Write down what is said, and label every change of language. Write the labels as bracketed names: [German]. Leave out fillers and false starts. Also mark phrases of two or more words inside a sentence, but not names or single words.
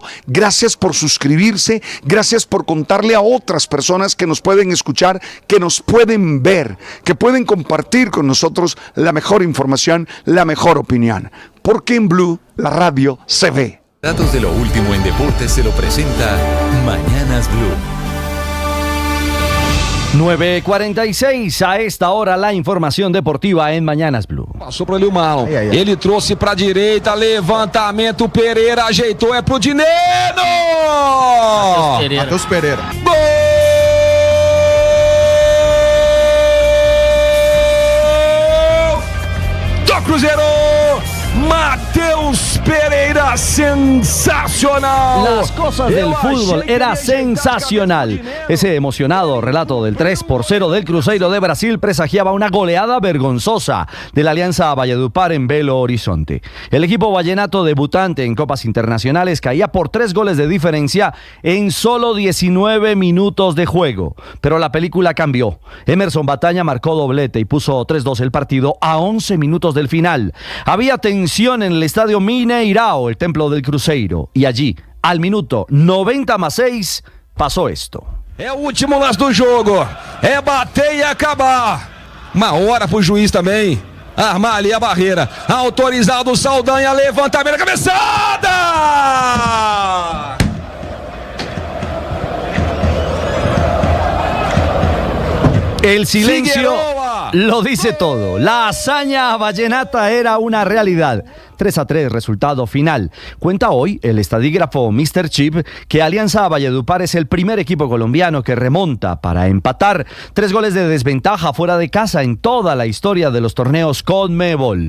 [Spanish] Gracias por suscribirse, gracias por contarle a otras personas que nos pueden escuchar, que nos pueden ver, que pueden compartir con nosotros la mejor información, la mejor opinión. Porque en Blue la radio se ve. Datos de lo último en deportes se lo presenta Mañanas Blue. 9:46, a esta hora la información deportiva en Mañanas Blue. [Portuguese] Passou para o Lilmão, ele trouxe para a direita, levantamento, Pereira ajeitou, é pro Dineno! Matheus Pereira. Gol do Cruzeiro! Matheus Pereira, sensacional. [Spanish] Las cosas del fútbol era sensacional. Ese emocionado relato del 3-0 del Cruzeiro de Brasil presagiaba una goleada vergonzosa de la Alianza Valledupar en Belo Horizonte. El equipo vallenato debutante en copas internacionales caía por 3 goles de diferencia en solo 19 minutos de juego. Pero la película cambió. Emerson Bataña marcó doblete y puso 3-2 el partido a 11 minutos del final. Había tensión en el estadio Mineirao, el templo del Cruzeiro, y allí, al minuto 90+6, pasó esto. [Portuguese] É o último lance do jogo, é bater e acabar. Uma hora pro juiz também armar ali a barreira. Autorizado o Saldanha, levantamento, cabeçada! [Spanish] El silencio lo dice todo. La hazaña vallenata era una realidad. 3-3 resultado final. Cuenta hoy el estadígrafo Mr. Chip que Alianza Valledupar es el primer equipo colombiano que remonta para empatar 3 goles de desventaja fuera de casa en toda la historia de los torneos CONMEBOL.